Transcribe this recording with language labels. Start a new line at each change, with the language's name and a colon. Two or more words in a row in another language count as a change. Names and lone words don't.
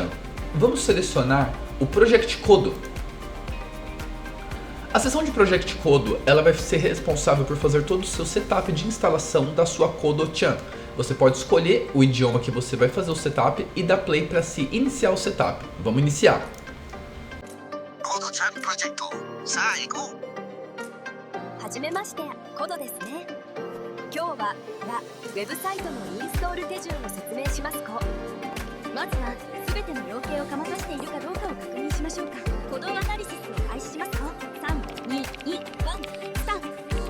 Portuguese: Vamos selecionar o Project Kodo. A seção de Project Kodo, ela vai ser responsável por fazer todo o seu setup de instalação da sua Kodochan. Você pode escolher o idioma que você vai fazer o setup e dar play para se iniciar o setup. Vamos iniciar. Kodochan Project.
Japanese: さあ行こう。はじめまして、コドですね。今日はウェブサイトのインストール手順を説明します。まずは全ての要件をかまさしているかどうかを確認しましょうか。コドアナリシスを開始します。3、2、1、スタート。